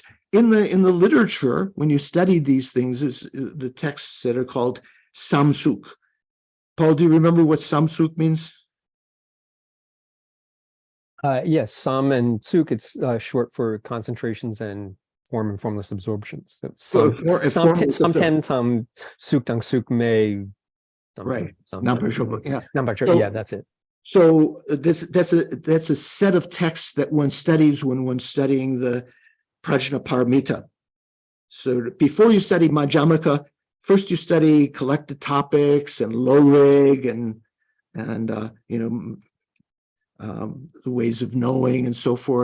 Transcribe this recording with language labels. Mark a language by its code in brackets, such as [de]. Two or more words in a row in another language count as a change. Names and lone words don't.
[en] In the literature, when you study these things, is the texts that are called samsuk. Paul, do you remember what samsuk means? Yes, sam and suk, it's short for concentrations and form and formless absorptions. [bo] So sam ten tam suk dang suk me. [en] Right. Yeah. Yeah, that's it. So that's a set of texts that one studies when one's studying the Prajnaparamita. So before you study Madhyamaka, first you study collected topics and [bo] low rig [en] and the ways of knowing and so forth.